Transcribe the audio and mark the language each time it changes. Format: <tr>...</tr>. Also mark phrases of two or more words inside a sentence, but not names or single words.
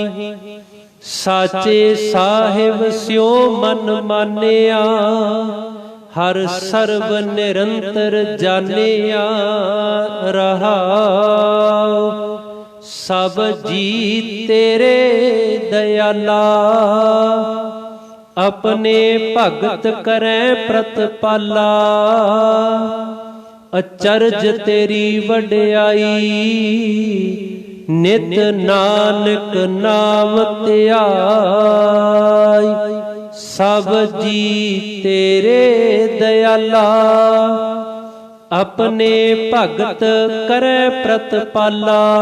<hi>साचे साहिब स्यो मन मानिया, हर सर्व निरंतर जानिया रहाओ। सब जी तेरे दयाला, अपने भगत करें प्रतिपाला।</hi> <pa>ਅਚਰਜ ਤੇਰੀ ਵਡਿਆਈ, ਨਿਤ ਨਾਨਕ ਨਾਮ ਧਿਆਈ। ਸਭ ਜੀ ਤੇਰੇ ਦਇਆਲਾ, ਆਪਣੇ ਭਗਤ ਕਰੈ ਪ੍ਰਤਪਾਲਾ।</pa>